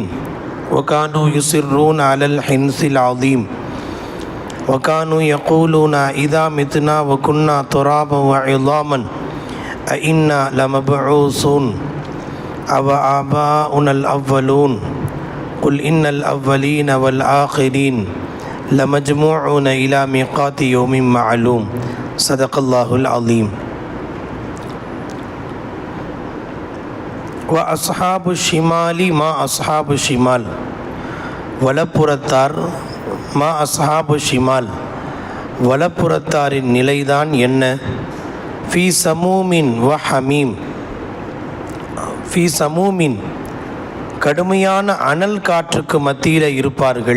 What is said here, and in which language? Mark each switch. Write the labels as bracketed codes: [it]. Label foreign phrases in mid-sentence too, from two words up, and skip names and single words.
[ar] وكانوا يصرون على الحنث العظيم وكانوا يقولون إذا متنا وكنا ترابا وعظاما أئنا لمبعوثون أو آباؤنا الأولون قل إن الأولين والآخرين لمجموعون إلى ميقات يوم معلوم صدق الله العظيم. وأصحاب الشمال ما أصحاب الشمال வலப்புறத்தார் ما أصحاب الشمال [ta] வலப்புறத்தாரின் நிலைதான் என்ன? [ar] في سموم وحميم في سموم [ta] கடுமையான அனல் காற்றுக்கு மத்தியில் இருப்பார்கள்.